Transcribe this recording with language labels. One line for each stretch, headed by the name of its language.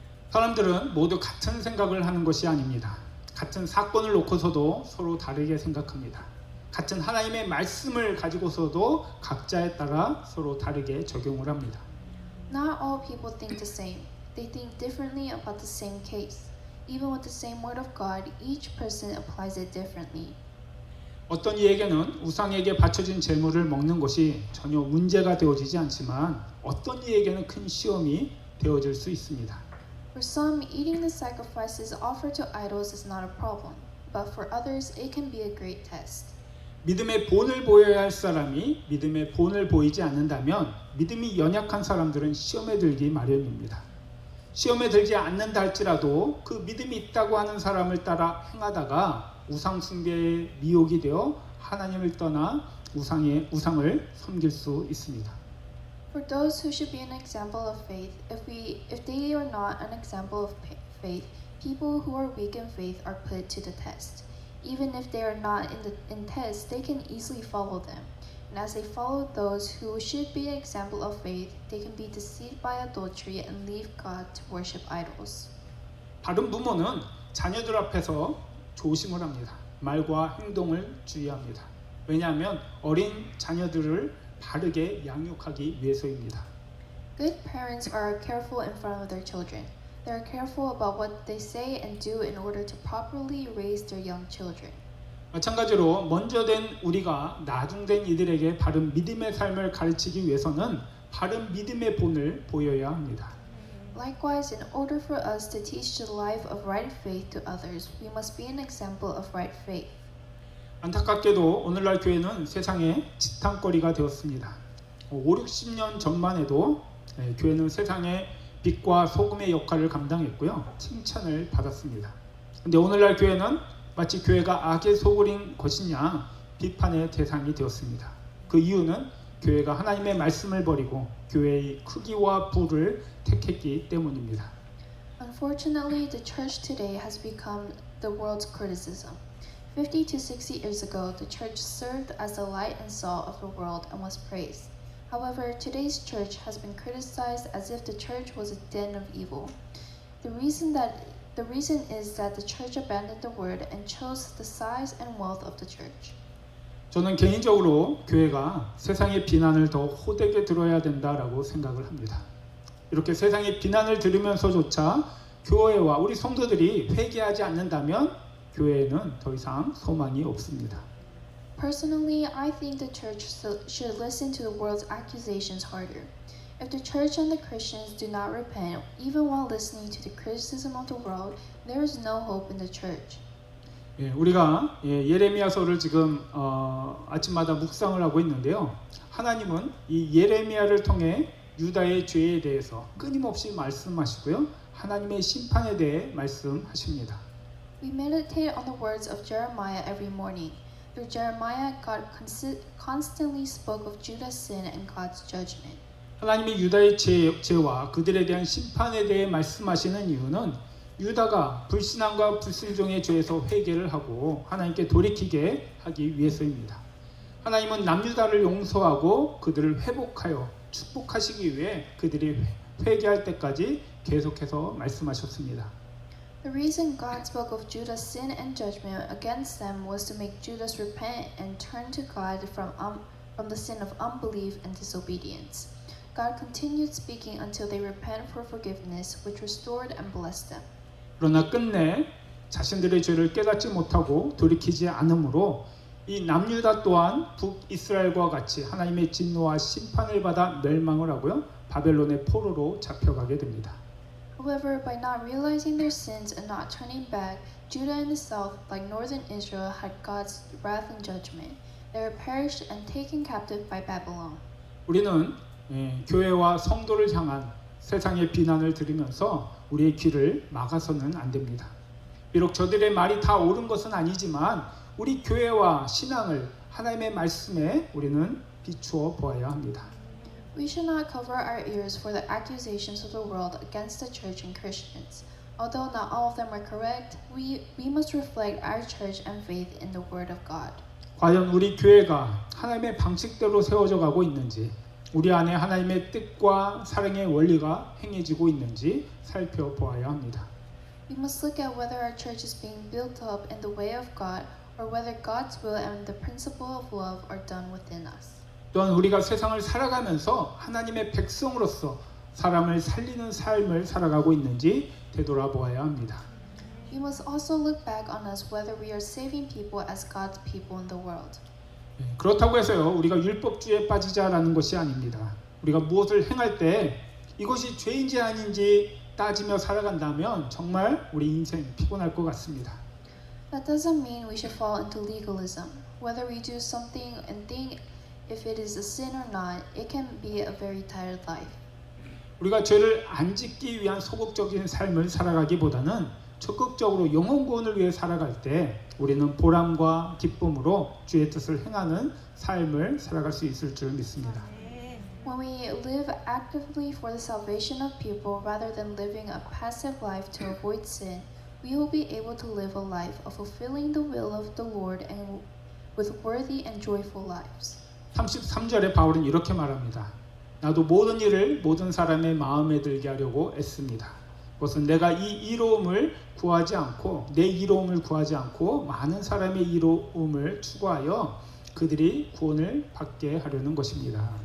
Korean: 사람들은 모두 같은 생각을 하는 것이 아닙니다. 같은 사건을 놓고서도 서로 다르게 생각합니다. 같은 하나님의 말씀을 가지고서도 각자에 따라 서로 다르게 적용을 합니다.
English: Not all people think the same. They think differently about the same case. Even with the same word of God, each person applies it differently.
Korean: 어떤 이에게는 우상에게 바쳐진 제물을 먹는 것이 전혀 문제가 되어지지 않지만 어떤 이에게는 큰 시험이 되어질 수 있습니다.
English: For some, eating the sacrifices offered to idols is not a problem, but for others, it can be a great test.
Korean: 믿음의 본을 보여야 할 사람이 믿음의 본을 보이지 않는다면 믿음이 연약한 사람들은 시험에 들기 마련입니다. 시험에 들지 않는다 할지라도 그 믿음이 있다고 하는 사람을 따라 행하다가 우상 숭배의 미혹이 되어 하나님을 떠나 우상을 섬길 수 있습니다.
English: For those who should be an example of faith, if they are not an example of faith, people who are weak in faith are put to the test. Even if they are not in tests, they can easily follow them. And as they follow those who should be an example of faith, they can be deceived by adultery and leave God to worship idols.
Korean: 바른 부모는 자녀들 앞에서 조심을 합니다. 말과 행동을 주의합니다. 왜냐하면 어린 자녀들을 바르게 양육하기 위해서입니다.
English: Good parents are careful in front of their children. They are careful about what they say and do in order to properly raise their young children.
Korean: 마찬가지로 먼저 된 우리가 나중된 이들에게 바른 믿음의 삶을 가르치기 위해서는 바른 믿음의 본을 보여야 합니다.
English: Likewise, in order for us to teach the life of right faith to others, we must be an example of right faith.
Korean: 안타깝게도 오늘날 교회는 세상의 지탄거리가 되었습니다. 5, 60년 전만 해도 교회는 세상의 빛과 소금의 역할을 감당했고요. 칭찬을 받았습니다. 근데 오늘날 교회는 마치 교회가 악의 소굴인 것이냐 비판의 대상이 되었습니다. 그 이유는 교회가 하나님의 말씀을 버리고 교회의 크기와 부를 택했기 때문입니다.
English: Unfortunately, the church today has become the world's criticism. 50 to 60 years ago, the church served as the light and salt of the world and was praised. However, today's church has been criticized as if the church was a den of evil. The reason is that the church abandoned the word and chose the size and wealth of the church.
Korean: 저는 개인적으로 교회가 세상의 비난을 더 호되게 들어야 된다라고 생각을 합니다. 이렇게 세상의 비난을 들으면서조차 교회와 우리 성도들이 회개하지 않는다면 교회에는 더 이상 소망이 없습니다.
English: Personally, I think the church should listen to the world's accusations harder. If the church and the Christians do not repent, even while listening to the criticism of the world, there is no hope in the church.
Korean: 우리가 예레미야서를 지금 아침마다 묵상을 하고 있는데요. 하나님은 이 예레미야를 통해 유다의 죄에 대해서 끊임없이 말씀하시고요. 하나님의 심판에 대해 말씀하십니다.
English: We meditate on the words of Jeremiah every morning. Through Jeremiah, God constantly spoke of Judah's sin and God's judgment.
Korean: 하나님이 유다의 죄와 그들에 대한 심판에 대해 말씀하시는 이유는 유다가 불신앙과 불순종의 죄에서 회개를 하고 하나님께 돌이키게 하기 위해서입니다. 하나님은 남유다를 용서하고 그들을 회복하여 축복하시기 위해 그들이 회개할 때까지 계속해서 말씀하셨습니다.
English: The reason God spoke of Judah's sin and judgment against them was to make Judah repent and turn to God from the sin of unbelief and disobedience. God continued speaking until they repent for forgiveness, which restored and blessed them.
Korean: 그러나 끝내 자신들의 죄를 깨닫지 못하고 돌이키지 않으므로 이 남유다 또한 북이스라엘과 같이 하나님의 진노와 심판을 받아 멸망을 하고요. 바벨론의 포로로 잡혀가게 됩니다.
English: However, by not realizing their sins and not turning back, Judah and the south, like northern Israel, had God's wrath and judgment. They were perished and taken captive by Babylon.
Korean: 우리는 교회와 성도를 향한 세상의 비난을 들으면서 우리의 귀를 막아서는 안 됩니다. 비록 저들의 말이 다 옳은 것은 아니지만 우리 교회와 신앙을 하나님의 말씀에 우리는 비추어 보아야 합니다.
English: We should not cover our ears for the accusations of the world against the church and Christians. Although not all of them are correct, we must reflect our church and faith in the Word of God.
Korean: 과연 우리 교회가 하나님의 방식대로 세워져 가고 있는지, 우리 안에 하나님의 뜻과 사랑의 원리가 행해지고 있는지 살펴보아야 합니다.
English: We must look at whether our church is being built up in the way of God or whether God's will and the principle of love are done within us.
Korean: 또한 우리가 세상을 살아가면서 하나님의 백성으로서 사람을 살리는 삶을 살아가고 있는지 되돌아보아야 합니다.
English: We must also look back on us whether we are saving people as God's people in the world.
Korean: 그렇다고 해서요, 우리가 율법주의에 빠지자라는 것이 아닙니다. 우리가 무엇을 행할 때 이것이 죄인지 아닌지 따지며 살아간다면 정말 우리 인생 피곤할 것 같습니다.
English: That doesn't mean we should fall into legalism. Whether we do something and think if it is a sin or not, it can be a very tired life.
Korean: 우리가 죄를 안 짓기 위한 소극적인 삶을 살아가기보다는 적극적으로 영혼 구원을 위해 살아갈 때 우리는 보람과 기쁨으로 주의 뜻을 행하는 삶을 살아갈 수 있을 줄 믿습니다.
English: When we live actively for the salvation of people rather than living a passive life to avoid sin, we will be able to live a life of fulfilling the will of the Lord and with worthy and joyful lives.
Korean: 33절에 바울은 이렇게 말합니다. 나도 모든 일을 모든 사람의 마음에 들게 하려고 애씁니다. 그것은 내가 이 이로움을 구하지 않고 내 이로움을 구하지 않고 많은 사람의 이로움을 추구하여 그들이 구원을 받게 하려는 것입니다.